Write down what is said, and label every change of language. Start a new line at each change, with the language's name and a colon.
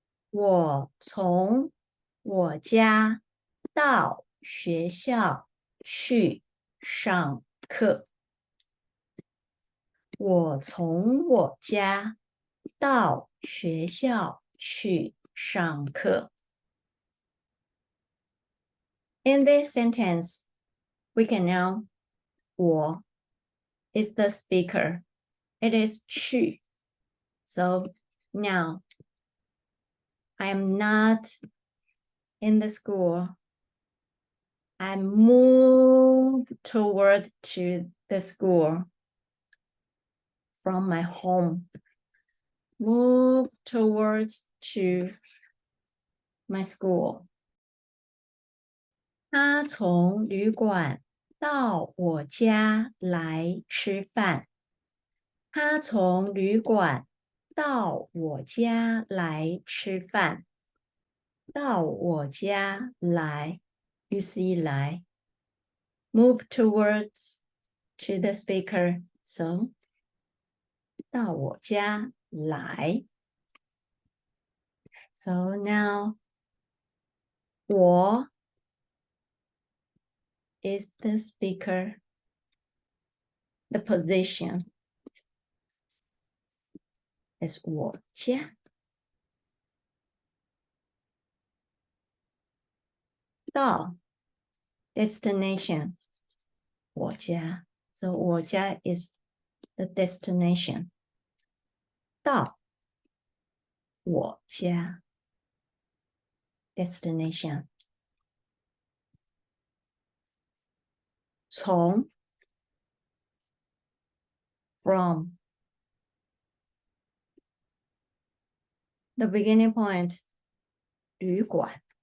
Chinese: 我从我家到学校去上课。我从我家到学校去上课。
English: In this sentence, we can know 我 is the speaker. It is 去.So now I am not in the school. I move toward to the school from my home. Move towards to my school.
Chinese: 他从旅馆到我家来吃饭。他从旅馆到我家来吃饭。到我家来
English: ，you see 来 ，move towards to the speaker.
Chinese: So 到我家来。
English: So now 我 is the speaker. The position is 我家。
Chinese: 到 destination 我家。
English: So 我家 is the destination.
Chinese: 到我家
English: destination. 从 from the beginning point 旅馆。